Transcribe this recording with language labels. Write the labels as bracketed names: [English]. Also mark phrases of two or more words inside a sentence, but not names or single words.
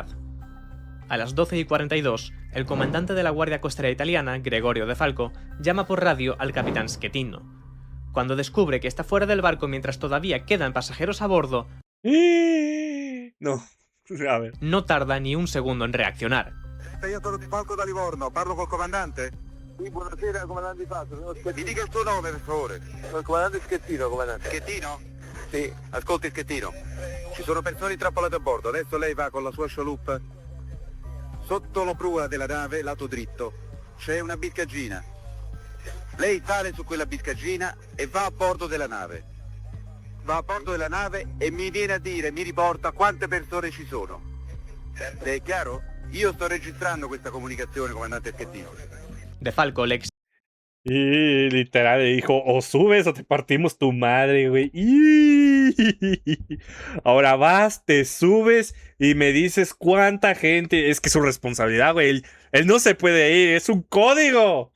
[Spanish] A las 12:42, el comandante de la Guardia Costera Italiana, Gregorio De Falco, llama por radio al capitán Schettino. Cuando descubre que está fuera del barco mientras todavía quedan pasajeros a bordo, No, a ver. no tarda ni un segundo en reaccionar. [Italian] Io sono Di Falco da Livorno, parlo col comandante? Sì, buonasera, comandante Di Falco, sono Mi Schettino. dica il suo nome, per favore. Sono il comandante Schettino, comandante. Schettino? Sì. Ascolti Schettino, ci sono persone intrappolate a bordo, adesso lei va con la sua scialuppa. Sotto la prua della nave, lato dritto, c'è una biscaggina. Lei sale su quella biscaggina e va a bordo della nave. Va a bordo della nave e mi viene a dire, mi riporta quante persone ci sono. Le è chiaro? Io sto registrando questa comunicazione, comandante Schettino. [Spanish] De Falco le Y literal le dijo, o subes o te partimos tu madre, güey. Ahora vas, te subes y me dices cuánta gente. Es que es su responsabilidad, güey. Él no se puede ir, es un código.